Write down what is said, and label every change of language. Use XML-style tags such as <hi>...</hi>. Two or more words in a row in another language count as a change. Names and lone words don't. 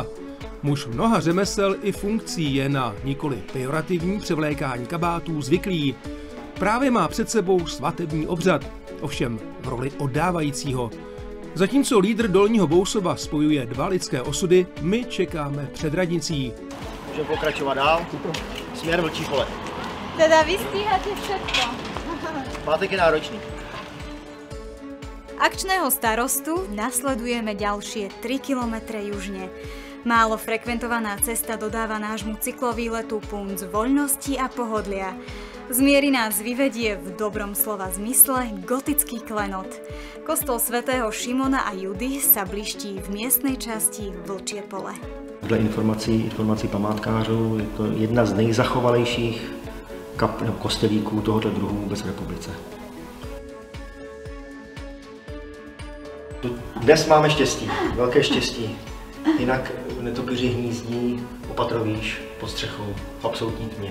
<cs>Muž mnoha řemesel i funkcí je na nikoli pejorativní převlékání kabátů zvyklý. Právě má před sebou svatební obřad, ovšem v roli oddávajícího. Zatímco lídr Dolního Bousova spojuje dva lidské osudy, my čekáme před radnicí. Můžeme pokračovat dál. Směr Vlčí pole.</cs> <sk>Teda vy stíhate všetko.</sk> <cs>Pátek je náročný.</cs> <sk>Akčného starostu nasledujeme ďalšie 3 kilometre južne. Málo frekventovaná cesta dodáva nášmu cyklovýletu punc voľnosti a pohodlia. Z miery nás vyvedie v dobrom slova zmysle gotický klenot. Kostol svätého Šimona a Judy sa bliští v miestnej časti Vlčie pole.</sk> <cs>Dle informací památkářů je to jedna z nejzachovalejších kostelíků tohoto druhu vůbec v republice. Dnes máme štěstí, velké štěstí. Jinak netopíři hnízdí opatrovíš pod střechou v absolutní tmě.</cs>